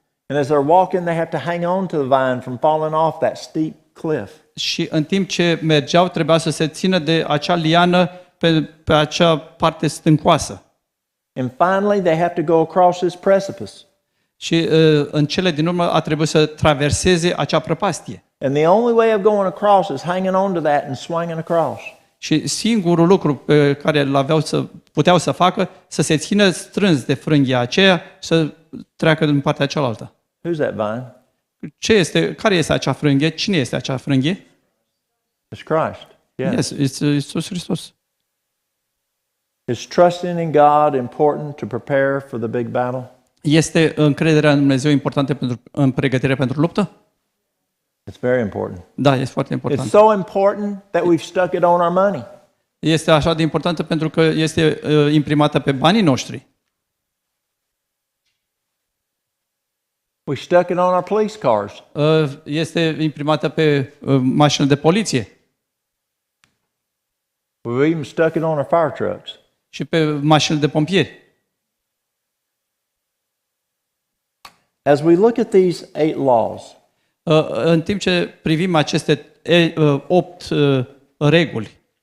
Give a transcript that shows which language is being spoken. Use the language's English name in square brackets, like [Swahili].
[English] And as they're walking, they have to hang on to the vine from falling off that steep cliff. [Romanian] Și în timp ce mergeau, trebuia să se țină de acea liană pe acea parte stâncoasă. [English] And finally, they have to go across this precipice. [Romanian] Și în cele din urmă a trebuit să traverseze acea prăpastie. [English] And the only way of going across is hanging on to that and swinging across. [Romanian] Și singurul lucru pe care puteau să facă, să se țină strâns de frânghia aceea și să treacă din partea cealaltă. [English] Who's that vine? [Romanian] Care este acea frânghie? Cine este acea frânghie? [English] It's Christ. Yes. [Romanian] Este Iisus Hristos. [English] Is trusting in God important to prepare for the big battle? [Romanian] Este încrederea în Dumnezeu importantă în pregătirea pentru luptă? [English] It's very important. [Romanian] Da, este foarte [English] It's important. so important that we've stuck it on our money. [Romanian] Este așa de importantă pentru că este imprimată pe banii noștri. [English] We stuck it on our police cars. [Romanian] Este imprimată pe mașinile de poliție [English] We've even stuck it on our fire trucks. [Romanian] și pe mașinile de pompieri. [English] As we look at these 8 laws, [Romanian] În timp ce privim aceste 8 reguli,